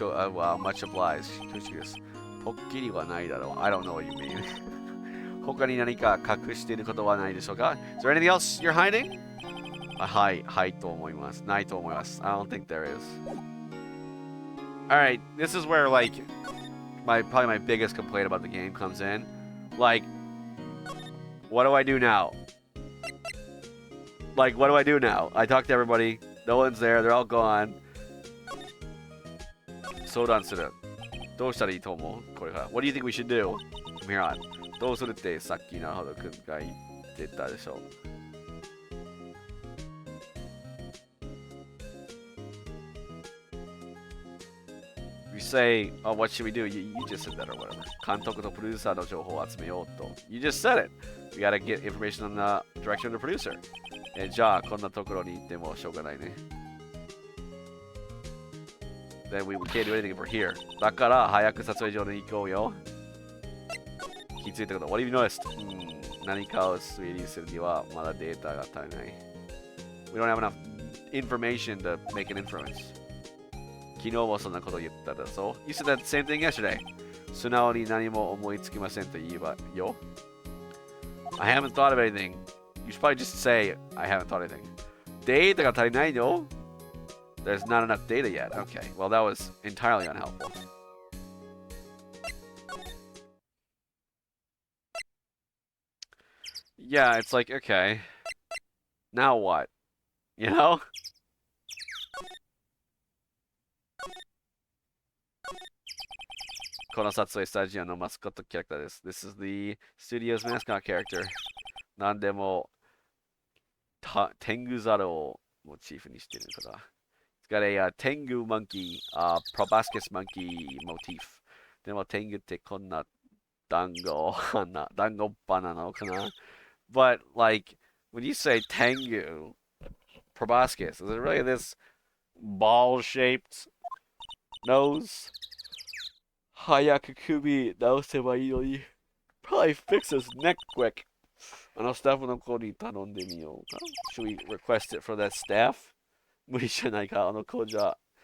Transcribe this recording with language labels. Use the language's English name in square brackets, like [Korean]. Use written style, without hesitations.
[English] Wow, much obliged. [Japanese] Pokkiri wa nai daro. [English] I don't know what you mean. [Japanese] 他に何か隠していることはないでしょうか? [English] Is there anything else you're hiding? [Japanese] はい、と思います。ないと思います。 [English] I don't think there is. Alright, this is where, like, probably my biggest complaint about the game comes in. Like, what do I do now? Like, what do I do now? I talk to everybody. No one's there. They're all gone. [Japanese] 相談する。どうしたらいいと思うこれから。 [English] What do you think we should do from here on? [Japanese] どうするってさっきなるほどくんが言ってたでしょ。 [English] We say, oh, what should we do? You just said that or whatever. [Japanese] 監督とプロデューサーの情報を集めようと。 [English] You just said it. We gotta get information on the direction of the producer. [Japanese] じゃあ、こんなところに行ってもしょうがないね。 [English] Then we can't do anything if we're here. [Japanese] だから、早く撮影所に行こうよ。気づいたこと。 [English] What have you noticed? [Japanese] 何かを推理するにはまだデータが足りない。 [English] We don't have enough information to make an inference. [Japanese] 昨日もそんなこと言っただぞ。 [English] You said that same thing yesterday. [Japanese] 素直に何も思いつきませんと言えばよ。 [English] I haven't thought of anything. You should probably just say, I haven't thought of anything. [Japanese] データが足りないの? [English] There's not enough data yet. Okay, well that was entirely unhelpful. Yeah, it's like, okay. Now what? You know? Konosatsue Studio no mascot character this. This is the studio's mascot character. [Japanese] 何でも天狗猿をモチーフにしてるから。 [English] It's got a Tengu monkey, proboscis monkey motif. [Japanese] でも天狗ってこんな団子花なのかな? [English] But like when you say Tengu proboscis, is it really this ball-shaped nose? [Japanese] 早く首直せばいいのに。 [English] Probably fix his neck quick. [Japanese] あのスタッフの子に頼んでみようか。 [English] Should we request it for that staff? [Japanese] 無理じゃないか、あの子じゃ。